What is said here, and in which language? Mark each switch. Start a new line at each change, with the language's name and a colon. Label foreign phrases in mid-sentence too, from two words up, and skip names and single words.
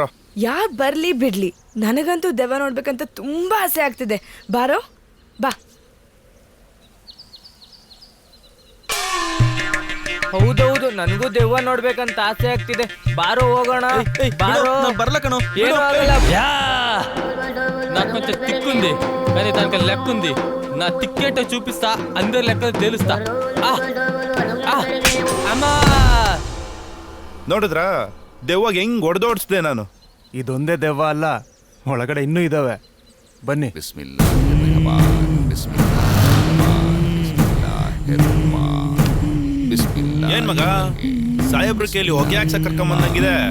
Kannada: ಯಾರ್ ಬರ್ಲಿ ಬಿಡ್ಲಿ, ನನಗಂತೂ ದೆವ್ವ ನೋಡ್ಬೇಕಂತ ತುಂಬಾ ಆಸೆ ಆಗ್ತಿದೆ. ಬಾರೋ ಬಾ. ಹೌದೌದು, ನನಗೂ ದೆವ್ವ ನೋಡ್ಬೇಕಂತ ಆಸೆ ಆಗ್ತಿದೆ. ಬಾರೋ ಹೋಗೋಣ. ಬಾರೋ. ಬರ್ಲ ಕಣೋ. ಏನು ಆಗಲ್ಲ.
Telugu: నాకు కొంచెం తిక్కుంది కానీ దానికి లెక్క ఉంది. నా తిక్కేటో చూపిస్తా, అందరి లెక్కలు తెలుస్తా. అమ్మా
Kannada: ನೋಡಿದ್ರಾ ದೆವ್ವಾಗ ಹೆಂಗ್ ಹೊಡೆದೋಡಿಸ್ದೆ ನಾನು. ಇದೊಂದೇ ದೆವ್ವ ಅಲ್ಲ, ಒಳಗಡೆ ಇನ್ನೂ ಇದಾವೆ. ಬನ್ನಿ. ಏನ್ ಮಗ, ಸಾಹೇಬ್ರ ಕೇಳಿ ಹೊಗೆ ಹಾಕ್ಸಕ್ ಕರ್ಕೊಂಬಂದಂಗಿದೆ.